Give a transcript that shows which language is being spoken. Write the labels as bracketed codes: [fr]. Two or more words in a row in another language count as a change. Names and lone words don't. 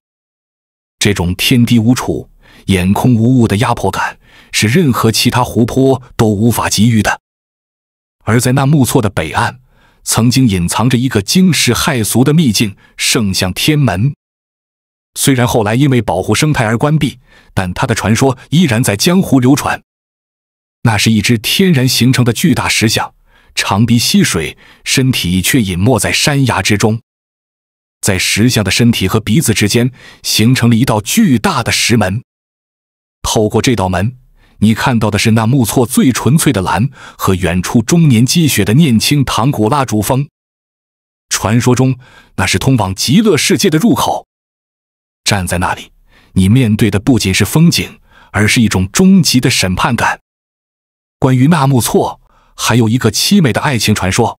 [zh] 這種天低無處、眼空無物的壓迫感，是任何其他湖泊都無法給予的。而在納木錯的北岸，曾經隱藏着一個驚世駭俗的秘境——聖象天門。雖然後來因為保護生態而關閉，但它的傳說依然在江湖流傳。那是一只天然形成的巨大石像，長鼻吸水，身體卻隱沒在山崖之中。在石像的身體和鼻子之間，形成了一道巨大的石門。透過這道門，你看到的是納木錯最純粹的藍和遠處終年積雪的念青唐古拉主峰。傳說中，那是通往極樂世界的入口。站在那裡，你面對的不僅是風景，而是一種終極的審判感。關於納木錯，還有一個淒美的愛情傳說。